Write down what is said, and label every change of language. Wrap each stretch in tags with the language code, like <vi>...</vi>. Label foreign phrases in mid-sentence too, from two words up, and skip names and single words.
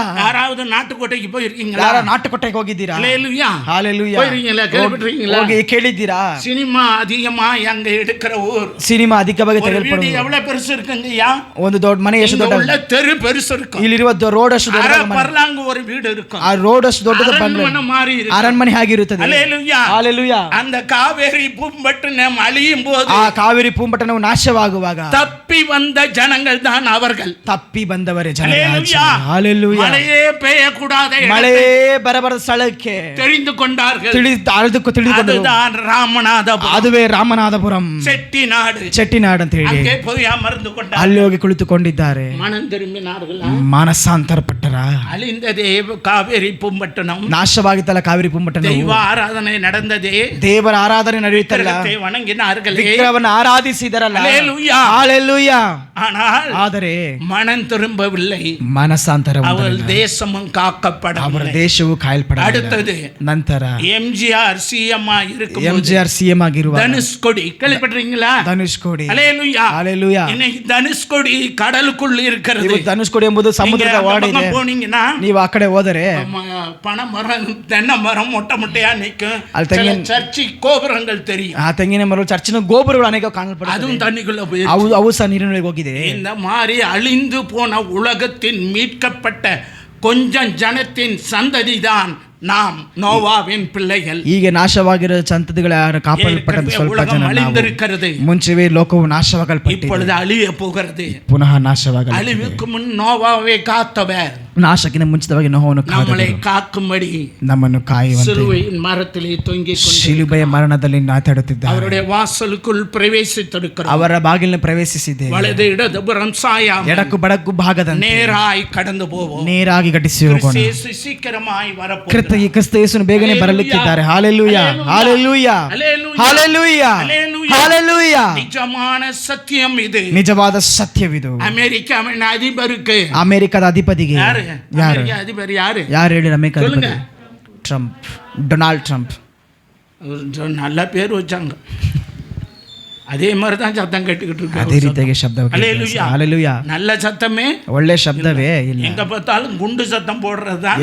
<ta>யாராவது நாட்டுக்கோட்டைக்கு போயிருக்கீங்களா?</ta> <kn>ಯಾರ ನಾಟುಕೋಟೆಗೆ ಹೋಗಿದ್ದೀರಾ?</kn> <ta>அல்லேலூயா.</ta> <kn>ಹಲ್ಲೆಲೂಯಾ.</kn> <ta>போயிருக்கீங்களா? கேள்விப்பட்டிருக்கீங்களா?</ta> <kn>ಹೋಗಿ ಕೇಳಿದ್ದೀರಾ?</kn> <ta>சினிமா அதிகமாய் அங்க எடுக்கிற ஊர்.</ta> <kn>ಸಿನಿಮಾ ಅಧಿಕವಾಗಿ</kn> <ta>ஒரு வீடு</ta> <kn>ತೆಗೆದುಕೊಳ್ಳುವುದು.</kn> <ta>எவ்வளவு பெருசு இருக்குங்கய்யா?</ta> <kn>ಒಂದು ದೊಡ್ಡ ಮನೆ ಎಷ್ಟು ದೊಡ್ಡ?</kn> <ta>உள்ள தெரு பெருசு இருக்கும்.</ta> <kn>ಇಲ್ಲಿರುವ ರೋಡ್ ಅಷ್ಟು ದೊಡ್ಡ ಮನೆ.</kn> <ta>பர்லாங்கு ஒரு வீடு இருக்கும்.</ta> <kn>ಆ ರೋಡ್ ಅಷ್ಟು ದೊಡ್ಡದ</kn> <ta>அரண்மனை மாதிரி இருக்கும்.</ta> <kn>ಅರಣ್ಮನೆ ಆಗಿರುತ್ತದೆ.</kn> <ta>அல்லேலூயா.</ta> <kn>ಹಲ್ಲೆಲೂಯಾ.</kn> <ta>அந்த காவேரி பூம்பட்டினம் அழியும் போது</ta> <kn>ಆ ಕಾವೇರಿ ಪೂಂಪಟ್ಟಣವು ನಾಶವಾಗುವಾಗ</kn> <ta>தப்பி வந்த ஜனங்கள் தான் அவர்கள்.</ta> <kn>ತಪ್ಪಿ ಬಂದವರೇ ಜನ.</kn> <ta>அல்லேலூயா.</ta> <kn>ಹಲ್ಲೆಲೂಯಾ.</kn> <ta>மழையே பெய்யக்கூடாத</ta> <kn>ಮಳೆ ಬರಬಾರದ ಸ್ಥಳಕ್ಕೆ</kn> <ta>தெரிந்து கொண்டார்கள்.</ta> <kn>ತಿಳಿದುಕೊಂಡು</kn> <ta>அதுதான் ராமநாதபுரம்.</ta> <kn>ಅದುವೇ ರಾಮನಾಥಪುರಂ,</kn> <ta>செட்டிநாடு.</ta> <kn>ಚೆಟ್ಟಿನಾಡು ಅಂತ ಹೇಳಿ</kn> <ta>அங்கே போய் அமர்ந்து கொண்டார்கள்.</ta> <kn>ಅಲ್ಲಿ ಹೋಗಿ ಕುಳಿತುಕೊಂಡು ಒಪ್ಪಿಕೊಂಡಿದ್ದಾರೆ,</kn> <ta>மனம் திரும்பினார்களா?</ta> <kn>ಮಾನಸಾಂತರಪಟ್ಟರ.</kn> <ta>அழிந்ததே காவேரி பூம்பட்டணம்.</ta> <kn>ನಾಶವಾಗಿತ್ತಲ್ಲ ಕಾವೇರಿ ಪುಂಬಟ್ಟಣ.</kn> <ta>தெய்வ ஆராதனை நடந்ததே,</ta> <kn>ದೇವರ ಆರಾಧನೆ ನಡೆಯುತ್ತಲ್ಲ,</kn> <ta>விக்கிரகத்தை வணங்கினார்களே,</ta> <kn>ವಿಗ್ರಹವನ್ನು ಆರಾಧಿಸಿದರಲ್ಲ.</kn> <ta>அல்லேலூயா.</ta> <kn>ಹಲ್ಲೆಲೂಯಾ.</kn> <ta>ஆனால்</ta> <kn>ಆದರೆ</kn> <ta>மனம் திரும்பவில்லை.</ta> <kn>ಮನಸ್ಸಾಂತರ</kn> <ta>அவள் தேசமும்</ta> <kn>ಅವರ</kn> <ta>காக்கப்படவில்லை.</ta> <kn>ದೇಶವು ಕಾಯಲ್ಪಡ.</kn> <ta>அடுத்தது</ta> <kn>ನಂತರ</kn> <ta>எம்ஜிஆர் சிஎம் இருக்கும்</ta> <kn>MGR CM ಆಗಿರುವ</kn> <ta>தனுஷ்கோடி கேள்விப்பட்டிருக்கீங்களா?</ta> <kn>ಧನುಷ್ಕೋಡಿ.</kn> <ta>அல்லேலூயா.</ta> <kn>ಹಲ್ಲೆಲೂಯಾ.</kn> <ta>இன்னைக்கு தனுஷ்கோடி கடலுக்குள் இருக்கிறது.</ta> <kn>ಇವತ್ತು ಧನುಷ್ಕೋಡಿ ಎಂಬುದು ಸಮುದ್ರದ</kn> <ta>நீங்க அந்த</ta> <kn>ಒಳಗಡೆ ಇದೆ.</kn> <ta>பக்கம் போனீங்கன்னா</ta> <kn>ನೀವು ಆ ಕಡೆ ಹೋದರೆ</kn> <ta>பனை மரம் தென்னை மரம் மொட்டை மொட்டையா நிக்கும்.</ta> <kn>ಅಲ್ಲಿ</kn> <ta>சில</ta> <kn>ತೆಂಗಿನ</kn> <ta>சர்ச்சி கோபுரங்கள் தெரியும்.</ta> <kn>ಆ ತೆಂಗಿನ ಮರ ಚರ್ಚಿನ ಗೋಪುರಗಳು ಅನೇಕ ಕಾಣಲ್ಪಡುತ್ತವೆ.</kn> <ta>அதுவும் தண்ணிக்குள்ள போய்</ta> <kn>ಅವು ಸಹ ನೀರಿನೊಳಗೆ ಹೋಗಿದೆ.</kn> <ta>இந்த மாதிரி அழிந்து போன உலகத்தின் மீட்கப்பட்ட கொஞ்சம் ஜனத்தின் சந்ததிதான் நாம் நோவாவின் பிள்ளைகள்.</ta> <kn>ಈಗ ನಾಶವಾಗಿರೋ ಸಂತತಿಗಳ ಕಾಪಾಡಲ್ಪಟ್ಟಂತ ಸ್ವಲ್ಪ</kn> <ta>உலகம்</ta> <kn>ಜನ ನಾವು.</kn> <ta>அழிந்திருக்கிறது.</ta> <kn>ಮುಂಚೆವೇ ಲೋಕವು ನಾಶವಾಗಲ್ಪಟ್ಟಿದೆ,</kn> <ta>இப்பொழுது அழிய போகிறது.</ta> <kn>ಪುನಃ ನಾಶವಾಗಲಿದೆ.</kn> <ta>அழிவுக்கு முன் நோவாவை காத்தவர்</ta> <kn>ನಾಶಕ್ಕಿಂತ ಮುಂಚಿತವಾಗಿ ನೋವನ್ನು</kn> <ta>நம்மளை காக்கும்படி</ta> <kn>ನಮ್ಮನ್ನು ಕಾಯುವಂತೆ</kn> <ta>சிலுவையின் மரத்திலே தொங்கிக் கொண்டு</ta> <kn>ಶಿಲುಬೆಯ ಮರಣದಲ್ಲಿ ನಾತಾಡುತ್ತಿದ್ದಾರೆ.</kn> <ta>அவருடைய வாசலுக்குள் பிரவேசித்திருக்கிறோம்.</ta> <kn>ಅವರ ಬಾಗಿಲಿನ ಪ್ರವೇಶಿಸಿದೆ.</kn> <ta>வலது இடதுபுறம் சாயாமல்</ta> <kn>ಎಡಕ್ಕೂ ಬಡಕ್ಕೂ ಭಾಗದಂತೆ</kn> <ta>நேராய் கடந்து போவோம்.</ta> <kn>ನೇರಾಗಿ ಘಟಿಸಿ ಹೋಗೋಣ.</kn> <ta>கிறிஸ்து சீக்கிரமாய் வரப்போகிறார்.</ta> <kn>ಕ್ರಿಸ್ತ ಯೇಸುನು ಬೇಗನೆ ಬರಲಿಕ್ಕಿದ್ದಾರೆ. ಹಾಲೆಲೂಯಾ, ಹಾಲೆಲೂಯಾ, ಹಾಲೆಲೂಯಾ, ಹಾಲೆಲೂಯಾ.</kn> <ta>நிஜமான சத்தியம் இது.</ta> <kn>ನಿಜವಾದ ಸತ್ಯವಿದು.</kn> <ta>அமெரிக்காவின் அதிபருக்கு</ta> <kn>ಅಮೆರಿಕದ ಅಧಿಪತಿಗೆ</kn> <ta>யாரு?</ta> <kn>ಯಾರು</kn> <ta>அமெரிக்க அதிபர் யாரு?</ta> <kn>ಯಾರು ಹೇಳಿ? ಅಮೆರಿಕ</kn> <ta>சொல்லுங்க.</ta> <kn>ಅಧಿಪತಿ ಟ್ರಂಪ್, ಡೊನಾಲ್ಡ್ ಟ್ರಂಪ್.</kn> <ta>ஒரு நல்ல பேர் வச்சாங்க. அதே மாதிரி தான் சத்தம் கேட்டுக்கிட்டு</ta> <kn>ಅದೇ</kn> <ta>இருக்கு.</ta> <kn>ರೀತಿಯಾಗಿ ಶಬ್ದ.</kn> <ta>அல்லேலூயா.</ta> <kn>ಹಾಲೆಲೂಯಾ.</kn> <ta>நல்ல சத்தமே</ta> <kn>ಒಳ್ಳೆ ಶಬ್ದವೇ ಇಲ್ಲ.</kn> <ta>எங்க பார்த்தாலும் குண்டு சத்தம் போடுறதுதான்</ta>